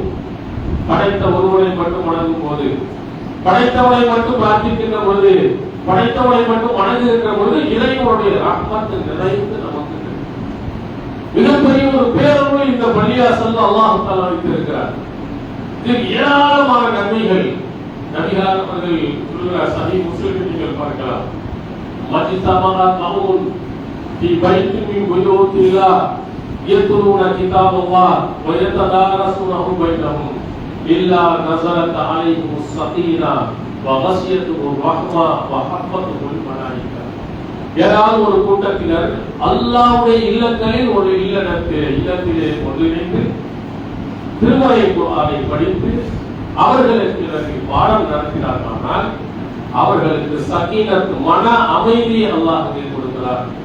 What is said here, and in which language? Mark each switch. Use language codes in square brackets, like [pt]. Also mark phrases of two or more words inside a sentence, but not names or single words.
[ta] படைத்த ஒருவனை மட்டும் வணங்கும் போது, படைத்தவனை மட்டும் பிரார்த்திக்கின்ற பொழுது, படைத்தவனை மட்டும் வணங்குகின்ற பொழுது இறைவனுடைய ரஹ்மத் நிறைந்து நமக்கு மிகப்பெரிய ஒரு பேரொரு இந்த பள்ளிவாசல் அல்லாஹ் தஆலா வைத்திருக்கிறார். இதில் ஏராளமான நன்மைகள் நபிகள் அவர்கள் சொல்கிறார். சஹீஹ் முஸ்லிமில் நீங்கள் பார்க்கலாம், [ar] ما اجتمع قوم في بيت من بيوت الله يتلون كتاب الله ويتدارسونه بينهم إلا نزلت عليهم السكينة وغشيتهم الرحمة وحفتهم الملائكة. [ta] ஏதாவது ஒரு கூட்டத்தினர் அல்லாஹ்வுடைய இல்லங்களில் ஒரு இல்லத்திலே ஒன்றிணைந்து திருமறை குர்ஆனை படித்து அவர்களுக்கு பாடம் நடத்தினார்கள். அவர்களுக்கு சகீனத், மன அமைதி அல்லாஹ் கொடுக்கிறார்.